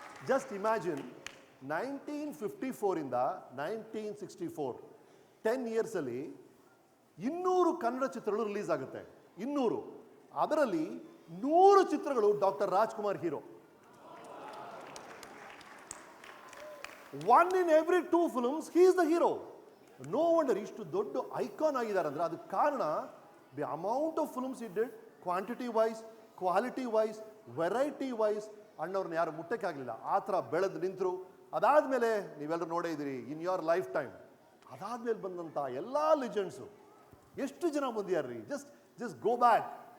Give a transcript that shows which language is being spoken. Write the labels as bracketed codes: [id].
[en] just imagine [kn] 1954 ಇಂದ 1964 10 ಇಯರ್ಸಲ್ಲಿ 200 ಕನ್ನಡ ಚಿತ್ರಗಳು release ಆಗುತ್ತೆ. 200. ಅದರಲ್ಲಿ 100 ಚಿತ್ರಗಳು doctor Rajkumar hero. [en] 1 in every 2 films he is the hero. No wonder [kn] ಇಷ್ಟು ದೊಡ್ಡ ಐಕಾನ್ ಆಗಿದ್ದಾರೆ ಅಂದ್ರೆ ಅದಕ್ಕೆ ಕಾರಣ [en] The amount of films it did, quantity wise, quality wise, variety wise. [kn] ಅಣ್ಣವ್ರನ್ನ ಯಾರು ಮುಟ್ಟಕ್ಕಾಗಲಿಲ್ಲ, ಆ ಥರ ಬೆಳೆದು ನಿಂತರು. ಅದಾದಮೇಲೆ ನೀವೆಲ್ಲರೂ ನೋಡೇ ಇದ್ದೀರಿ [en] In your lifetime. [kn] ಅದಾದ್ಮೇಲೆ ಬಂದಂಥ ಎಲ್ಲ ಲೆಜೆಂಡ್ಸು ಎಷ್ಟು ಜನ ಬಂದಿಯಾರ್ರಿ. [en] Just go back.